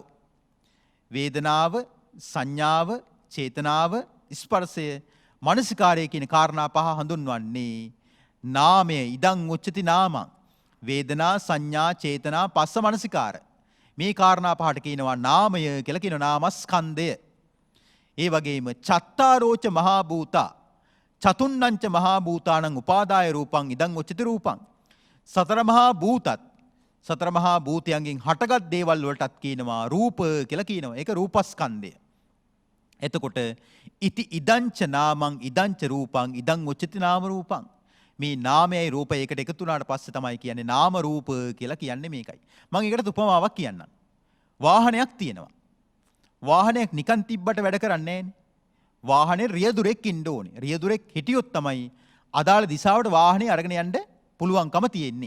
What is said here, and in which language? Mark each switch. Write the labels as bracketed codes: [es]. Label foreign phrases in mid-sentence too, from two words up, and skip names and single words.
[si] වේදනාව, සංඥාව, චේතනාව, ස්පර්ශය, මනසිකාරය කියන කාරණා පහ හඳුන්වන්නේ නාමය. [pi] ඉදං උච්චති නාමං. වේදනා සංඥා චේතනා පස්ස මනසිකාර. [si] මේ කාරණා පහට කියනවා නාමය කියලා කියනවා. නාමස්කන්ධය. ඒ වගේම [pi] චත්තාරෝච මහා භූතා චතුන්නංච මහා භූතානං උපාදාය රූපං ඉදං උච්චති රූපං. [si] සතර මහා භූතත් සතර මහා භූතයන්ගෙන් හටගත් දේවල් වලටත් කියනවා රූප කියලා කියනවා. ඒක රූපස්කන්ධය. [pi] එතකොට ඉති ඉදංච නාමං ඉදංච රූපං ඉදං උච්චති නාම රූපං. [si] මේ නාමයයි රූපය එකට එකතු වුණාට පස්සේ තමයි කියන්නේ නාම රූප කියලා කියන්නේ මේකයි. මම ඒකට උපමාවක් කියන්නම්. වාහනයක් තියෙනවා. වාහනයක් නිකන් තිබ්බට වැඩ කරන්නේ නැහැ. වාහනේ රියදුරෙක් ඉන්න ඕනේ. රියදුරෙක් හිටියොත් තමයි අදාළ දිශාවට වාහනේ අරගෙන යන්න පුළුවන්කම තියෙන්නේ.